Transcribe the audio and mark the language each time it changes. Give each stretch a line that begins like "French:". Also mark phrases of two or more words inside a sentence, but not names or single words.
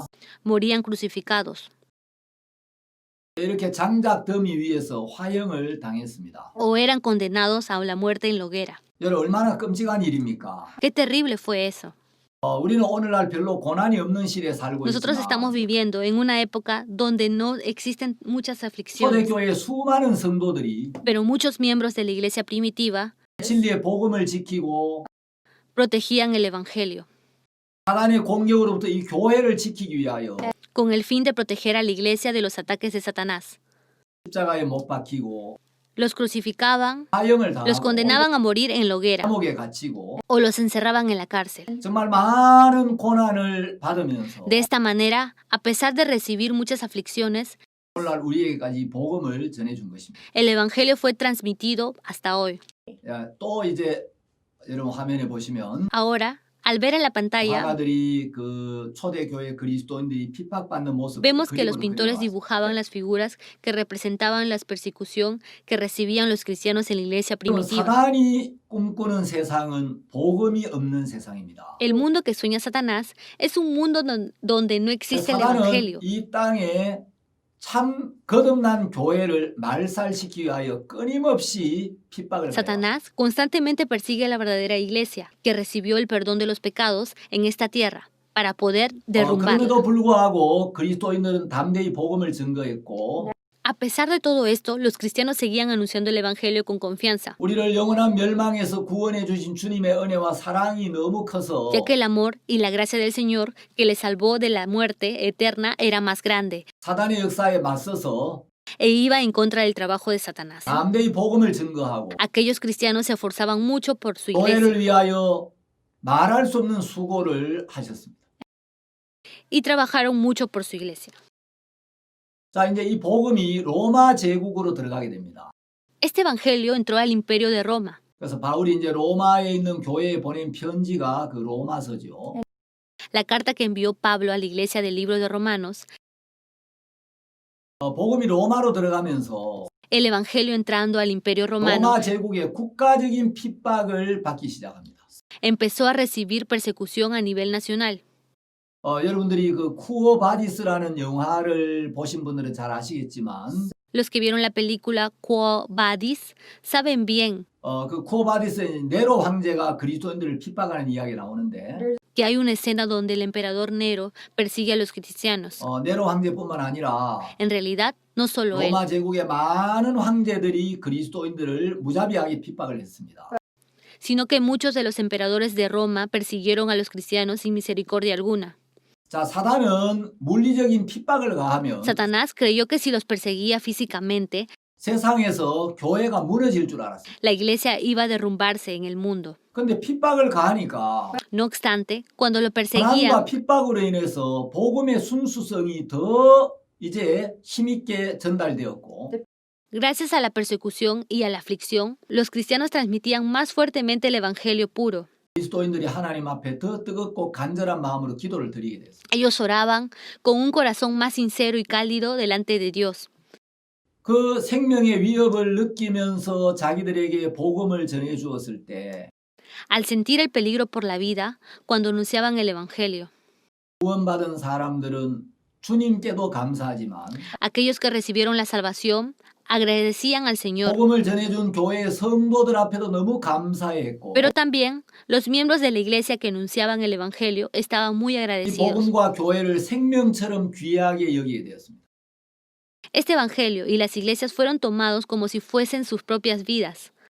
Spanish: Morían crucificados
Korean: 이렇게 장작 더미 위에서 화형을 당했습니다.
Spanish: o eran condenados a la muerte en la hoguera.
Korean: 여러분 얼마나 끔찍한 일입니까?
Spanish: Qué terrible fue eso.
Korean: 우리는 오늘날 별로 고난이 없는 시대에 살고
Spanish: Nosotros estamos
Korean: 있지만
Spanish: viviendo en una época donde no existen muchas aflicciones,
Korean: 초대교회의 수많은 성도들이
Spanish: pero muchos miembros de la iglesia primitiva
Korean: 진리의 복음을 지키고
Spanish: protegían el evangelio
Korean: 사단의 공격으로부터 이 교회를 지키기 위하여
Spanish: con el fin de proteger a la iglesia de los ataques de Satanás.
Korean: 십자가에 못 박히고
Spanish: Los crucificaban,
Korean: 화형을
Spanish: los
Korean: 당하고
Spanish: condenaban a morir en la hoguera
Korean: 감옥에 갇히고
Spanish: o los encerraban en la cárcel.
Korean: 정말 많은 고난을 받으면서
Spanish: De esta manera, a pesar de recibir muchas aflicciones,
Korean: 오늘날 우리에게까지 복음을 전해준 것입니다.
Spanish: el evangelio fue transmitido hasta hoy.
Korean: 또 이제 여러분 화면에 보시면
Spanish: Ahora, Al ver en la pantalla,
Korean: 화가들이 그 초대교회 그리스도인들이 핍박받는 모습
Spanish: vemos que los
Korean: 그림으로
Spanish: pintores
Korean: 그려놨습니다.
Spanish: dibujaban las figuras que representaban la persecución que recibían los cristianos en la iglesia
Korean: 그럼
Spanish: primitiva.
Korean: 사단이 꿈꾸는 세상은 복음이 없는 세상입니다.
Spanish: El mundo que sueña Satanás es un mundo donde no existe el
Korean: 사단은
Spanish: evangelio.
Korean: 이 땅에 참 거듭난 교회를 말살시키기 위하여 끊임없이 핍박을 해요.
Spanish: Satanás constantemente persigue a la verdadera iglesia que recibió el perdón de los pecados en esta tierra para poder derrumbarla.
Korean: 그럼에도 불구하고 그리스도인들은 담대히 복음을 증거했고
Spanish: A pesar de todo esto, los cristianos seguían anunciando el evangelio con confianza,
Korean: 우리를 영원한 멸망에서 구원해 주신 주님의 은혜와 사랑이 너무 커서
Spanish: ya que el amor y la gracia del Señor que les salvó de la muerte eterna era más grande
Korean: 사단의 역사에 맞서서
Spanish: e iba en contra del trabajo de Satanás.
Korean: 담대히 복음을 증거하고
Spanish: Aquellos cristianos se esforzaban mucho por su iglesia
Korean: 교회를 위하여 말할 수 없는 수고를 하셨습니다.
Spanish: y trabajaron mucho por su iglesia.
Korean: 자, 이제 이 복음이 로마 제국으로 들어가게 됩니다.
Spanish: Este evangelio entró al imperio de Roma.
Korean: 그래서 바울이 이제 로마에 있는 교회에 보낸 편지가 그 로마서죠.
Spanish: La carta que envió Pablo a la iglesia del libro de Romanos,
Korean: 복음이 로마로 들어가면서
Spanish: el evangelio entrando al imperio romano,
Korean: 로마 제국의 국가적인 핍박을 받기 시작합니다.
Spanish: empezó a recibir persecución a nivel nacional.
Korean: 여러분들이 그 쿠어 바디스라는 영화를 보신 분들은 잘 아시겠지만
Spanish: Los que vieron la película Quo Vadis saben bien
Korean: 그 쿠어 바디스의 네로 황제가 그리스도인들을 핍박하는 이야기가 나오는데
Spanish: que hay una escena donde el emperador Nero persigue a los cristianos.
Korean: 네로 황제뿐만 아니라
Spanish: En realidad, no solo él,
Korean: 로마 제국의 많은 황제들이 그리스도인들을 무자비하게 핍박을 했습니다.
Spanish: sino que muchos de los emperadores de Roma persiguieron a los cristianos sin misericordia alguna.
Korean: 자, 사단은 물리적인 핍박을 가하면
Spanish: Satanás creyó que si los perseguía físicamente,
Korean: 세상에서 교회가 무너질 줄 알았어요.
Spanish: la iglesia iba a derrumbarse en el mundo.
Korean: 근데 핍박을 가하니까
Spanish: No obstante, cuando lo
Korean: 고난과
Spanish: perseguían,
Korean: 핍박으로 인해서 복음의 순수성이 더 이제 힘있게 전달되었고
Spanish: gracias a la persecución y a la aflicción, los cristianos transmitían más fuertemente el evangelio puro.
Korean: 그리스도인들이 하나님 앞에 더 뜨겁고 간절한 마음으로 기도를 드리게 됐어요.
Spanish: Ellos oraban con un corazón más sincero y cálido delante de Dios.
Korean: 그 생명의 위협을 느끼면서 자기들에게 복음을 전해 주었을 때
Spanish: Al sentir el peligro por la vida, cuando anunciaban el evangelio,
Korean: 구원받은 사람들은 주님께도 감사하지만
Spanish: aquellos que recibieron la salvación agradecían al Señor,
Korean: 복음을 전해준 교회의 성도들 앞에도 너무 감사했고
Spanish: pero también los miembros de la iglesia que anunciaban el evangelio estaban muy
Korean: 이
Spanish: agradecidos.
Korean: 복음과 교회를 생명처럼 귀하게 여기게 되었습니다.
Spanish: Este evangelio y las iglesias fueron tomados como si fuesen sus propias vidas.